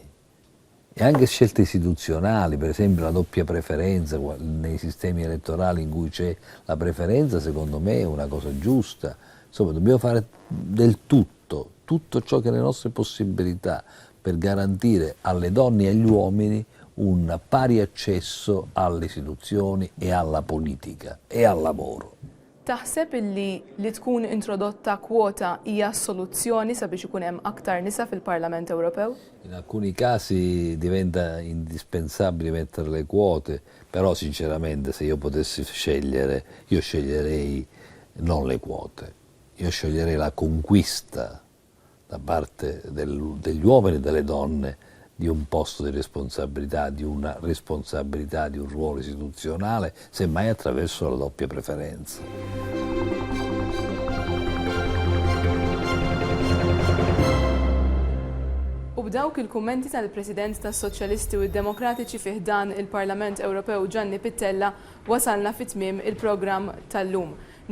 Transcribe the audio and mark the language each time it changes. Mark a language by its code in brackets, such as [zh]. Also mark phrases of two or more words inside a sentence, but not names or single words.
[it] E anche scelte istituzionali, per esempio la doppia preferenza nei sistemi elettorali in cui c'è la preferenza, secondo me è una cosa giusta. Insomma, dobbiamo fare del tutto ciò che è le nostre possibilità per garantire alle donne e agli uomini un pari accesso alle istituzioni e alla politica e al lavoro. [mt] Taħseb li tkun introdotta kwota hija soluzzjoni sabiex ikun hemm aktar nisa fil-Parlament Ewropew? [it] In alcuni casi diventa indispensabile mettere le quote, però sinceramente se io potessi scegliere, io sceglierei non le quote, io sceglierei la conquista da parte degli uomini e delle donne di un posto di responsabilità, di una responsabilità, di un ruolo istituzionale, semmai attraverso la doppia preferenza. [mt] U b'dawk il-kummenti tal-President tas-Soċjalisti u d-Demokratiċi fih dan il-Parlament Ewropew Gianni Pittella wasalna fit-tmiem il-programm tal-lum.